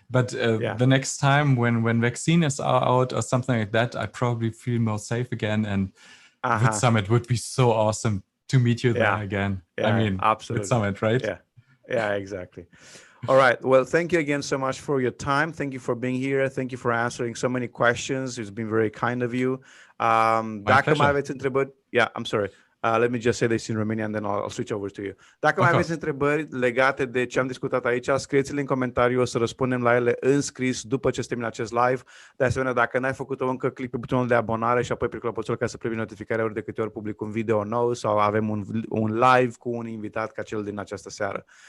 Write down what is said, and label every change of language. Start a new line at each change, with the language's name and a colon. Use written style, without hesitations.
English: But the next time when vaccines are out or something like that, I probably feel more safe again. And Vid Summit would be so awesome to meet you there again. I mean, absolutely. Vid Summit, right? Yeah, exactly. All right. Well, thank you again so much for your time. Thank you for being here. Thank you for answering so many questions. It's been very kind of you.
Romanian: Dacă mai aveți întrebări,
English: I'm sorry. Let me just say this in Romanian, and then I'll switch over to you.
Romanian: Dacă mai aveți întrebări legate de ce am discutat aici, scrieți-le în comentariu, o să răspundem la ele în scris după ce termin acest live. De asemenea, dacă n-ai făcut-o încă, click pe butonul de abonare și apoi pe clopoțel ca să primi notificarea ori de câte ori public un video nou sau avem un live cu un invitat ca cel din această seară.